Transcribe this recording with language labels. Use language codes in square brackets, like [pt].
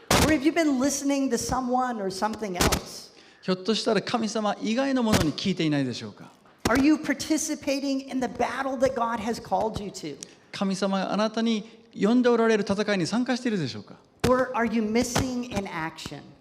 [en] Or have you been listening to someone or something else? [ja] ひょっとしたら神様以外のものに聞いていないでしょうか。 [en] Are you participating in the battle that God has called you to? [ja] 神様があなたに呼んでおられる戦いに参加しているでしょうか。 [en] Or are you missing in action?